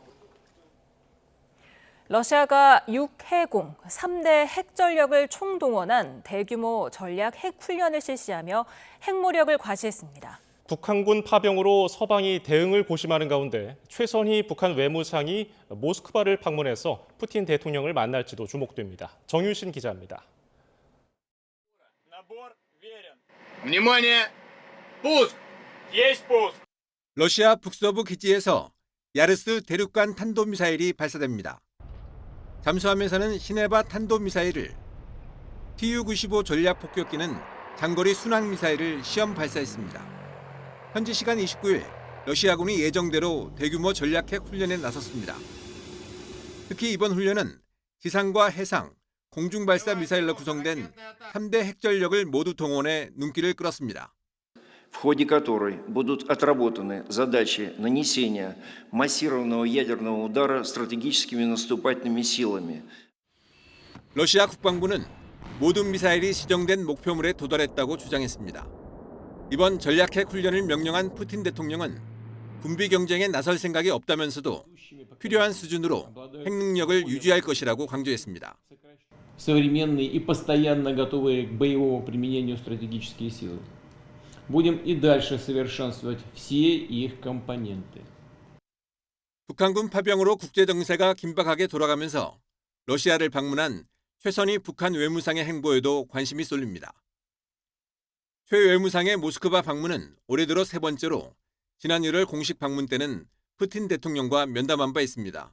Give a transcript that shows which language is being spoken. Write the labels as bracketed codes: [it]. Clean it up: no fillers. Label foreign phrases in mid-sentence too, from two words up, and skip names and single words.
[ko] 러시아가 6해공 3대 핵전력을 총동원한 대규모 전략 핵훈련을 실시하며 핵무력을 과시했습니다. 북한군 파병으로 서방이 대응을 고심하는 가운데 최선희 북한 외무상이 모스크바를 방문해서 푸틴 대통령을 만날지도 주목됩니다. 정유신 기자입니다. [ru] Внимание! Пуск! Есть пуск! [ko] 러시아 북서부 기지에서 야르스 대륙간 탄도미사일이 발사됩니다. 잠수함에서는 시네바 탄도미사일을, Tu-95 전략 폭격기는 장거리 순항미사일을 시험 발사했습니다. 현지 시간 29일 러시아군이 예정대로 대규모 전략핵 훈련에 나섰습니다. 특히 이번 훈련은 지상과 해상, 공중발사 미사일로 구성된 3대 핵전력을 모두 동원해 눈길을 끌었습니다. [ru] в ходе которой будут отработаны задачи нанесения массированного ядерного удара стратегическими наступательными силами. [ko] 러시아 국방부는 모든 미사일이 지정된 목표물에 도달했다고 주장했습니다. 이번 전략핵 훈련을 명령한 푸틴 대통령은 군비 경쟁에 나설 생각이 없다면서도 필요한 수준으로 핵 능력을 유지할 것이라고 강조했습니다. [ru] современные и постоянно готовые к боевому применению стратегические силы. Будем и дальше совершенствовать все их компоненты. [ko] 북한군 파병으로 국제 정세가 긴박하게 돌아가면서 러시아를 방문한 최선희 북한 외무상의 행보에도 관심이 쏠립니다. 최 외무상의 모스크바 방문은 올해 들어 세 번째로 지난 1월 공식 방문 때는 푸틴 대통령과 면담한 바 있습니다.